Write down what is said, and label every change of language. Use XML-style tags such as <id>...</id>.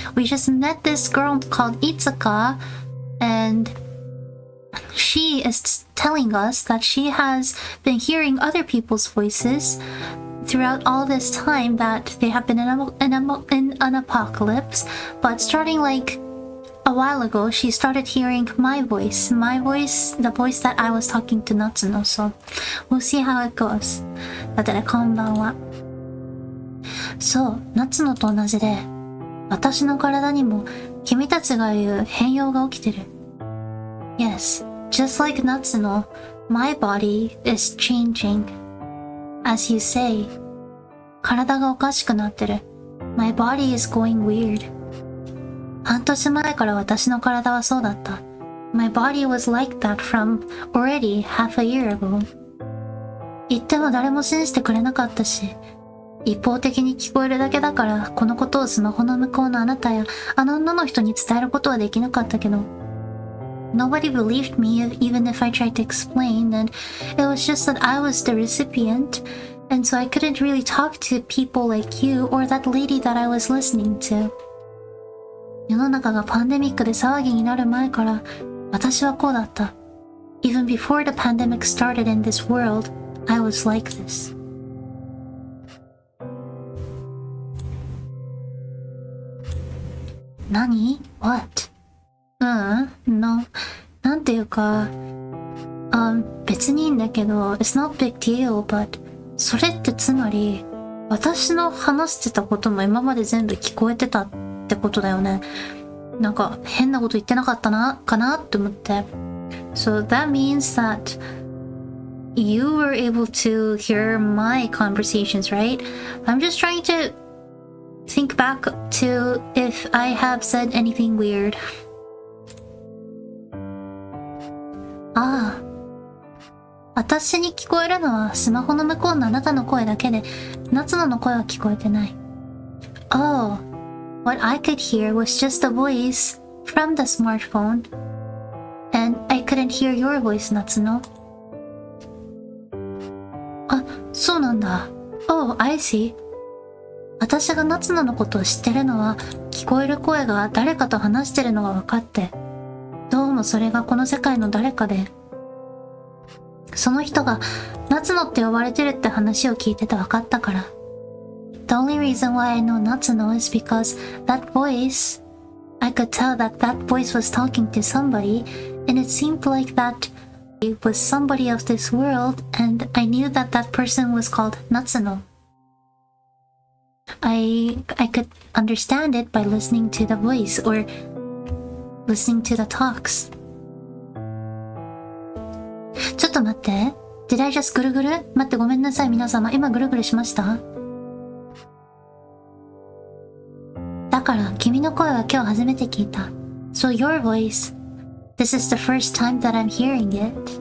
<en>We just met this girl called Itsuka and she is telling us that she has been hearing other people's voices throughout all this time that they have been in an apocalypse, but starting like a while ago she started hearing my voice, the voice that I was talking to Natsuno. So we'll see how it goes.</en> <ja>だってね、こんばんは。そう、Natsunoと同じで私の体にも君たちが言う変容が起きてる。</ja> <en>Yes, just like Natsuno, my body is changing. As you say,</en> <ja>体がおかしくなってる。</ja> <en>My body is going weird.</en> <ja>半年前から私の体はそうだった。</ja> <en>My body was like that from already half a year ago.</en> <ja>言っても誰も信じてくれなかったし、一方的に聞こえるだけだからこのことをスマホの向こうのあなたやあの女の人に伝えることはできなかったけど、</ja> <en>Nobody believed me even if I tried to explain, and it was just that I was the recipient, and so I couldn't really talk to people like you or that lady that I was listening to.</en> <ja>世の中がパンデミックで騒ぎになる前から私はこうだった。</ja> <en>Even before the pandemic started in this world, I was like this.</en> <ja>何?</ja> <en>What? No.</en> <ja>なんていうか、別にいいんだけど、</ja> <en>It's not big deal, but</en> <ja>それってつまり、私の話してたことも今まで全部聞こえてたってことだよね。なんか変なこと言ってなかったかなって思って。</ja> <en>So that means that you were able to hear my conversations, right? I'm just trying to think back to if I have said anything weird.</en> <ja>ああ、私に聞こえるのはスマホの向こうのあなたの声だけで、夏野の声は聞こえてない。</ja> <en>Oh, what I could hear was just a voice from the smartphone, and I couldn't hear your voice, 夏野。</en> <ja>あ、そうなんだ。</ja> <en>Oh, I see.</en> <ja>私が夏野のことを知ってるのは、聞こえる声が誰かと話してるのが分かって、どうもそれがこの世界の誰かで、その人が夏野って呼ばれてるって話を聞いてて分かったから。</ja> <en>The only reason why I know Natsuno is because that voice, I could tell that that voice was talking to somebody, and it seemed like that it was somebody of this world, and I knew that that person was called Natsuno. I could understand it by listening to the voice or listening to the talks.</en> <ja>ちょっと待って。</ja> <en>Did I just</en> <ja>ぐるぐる？待ってごめんなさい皆様。今ぐるぐるしました？だから君の声は今日初めて聞いた。</ja> <en>So your voice, this is the first time that I'm hearing it.</en>